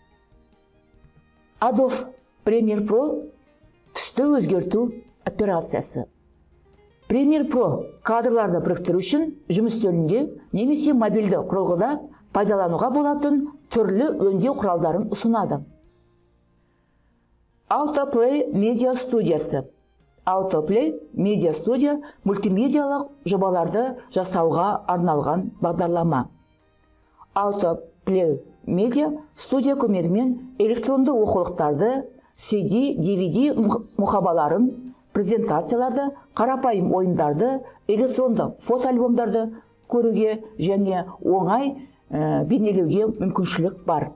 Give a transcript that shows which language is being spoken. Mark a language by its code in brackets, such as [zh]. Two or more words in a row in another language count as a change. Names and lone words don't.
[kk] Adobe Premiere Pro түсті өзгерту операциясы. Premiere Pro кадрларды біріктіру үшін жұмыс үстелінде немесе мобильді құрылғыда пайдалануға болатын түрлі өңдеу құралдарын ұсынады. Autoplay Media студиясы. Autoplay Media студия мультимедиалық жобаларды жасауға арналған бағдарлама. Autoplay Media студия көмегімен электронды оқулықтарды, CD, DVD мұқабаларын, презентацияларды, қарапайым ойындарды, электронды фотоальбомдарды көруге және оңай бейнелеуге мүмкіншілік бар.